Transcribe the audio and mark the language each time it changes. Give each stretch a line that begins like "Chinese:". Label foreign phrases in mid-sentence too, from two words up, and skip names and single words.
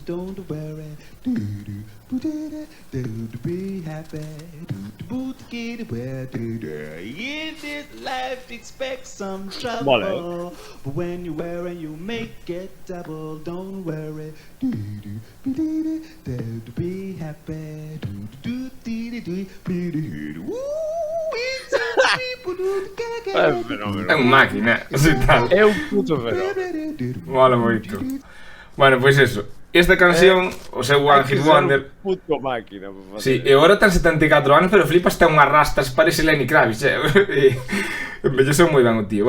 English: Don't worry. Be happy. In this life, expect some trouble.
Galician: Vale.
English: But when you wear it, you make it double. Don't worry. Be happy.
Galician: É un máquina, así tal. É un puto fenómeno. Mola moito. Bueno, pois eso. Esta canción, o seu
English: One Hit Wonder.
Galician: Puto máquina. Por Sí, e agora ten 74 anos, pero flipas, ten unhas rastas, parece Lenny Kravitz, envelleceu moi ben o tío.